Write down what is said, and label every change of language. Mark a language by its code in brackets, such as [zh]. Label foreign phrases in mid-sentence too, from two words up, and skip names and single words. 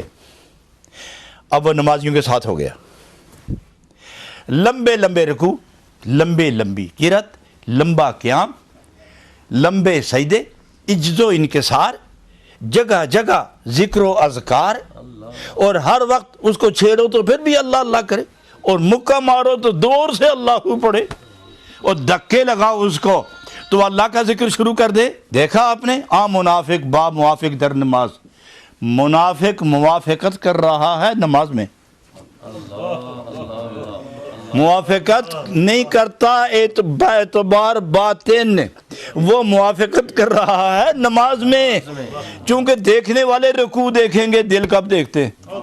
[ur] اب وہ نمازیوں کے ساتھ ہو گیا، لمبے لمبے رکوع، لمبے لمبی قرات، لمبا قیام، لمبے سجدے، اجز و انکسار، جگہ جگہ ذکر و اذکار، اور ہر وقت اس کو چھیڑو تو پھر بھی اللہ اللہ کرے، اور مکہ مارو تو دور سے اللہ پڑھے، اور دھکے لگاؤ اس کو تو اللہ کا ذکر شروع کر دے۔ دیکھا آپ نے؟ [fa] آ منافق با موافق در نماز، [ur] منافق موافقت کر رہا ہے نماز میں، موافقت نہیں کرتا اعتبار باطن، وہ موافقت کر رہا ہے نماز میں، چونکہ دیکھنے والے رکوع دیکھیں گے، دل کب دیکھتے ہیں؟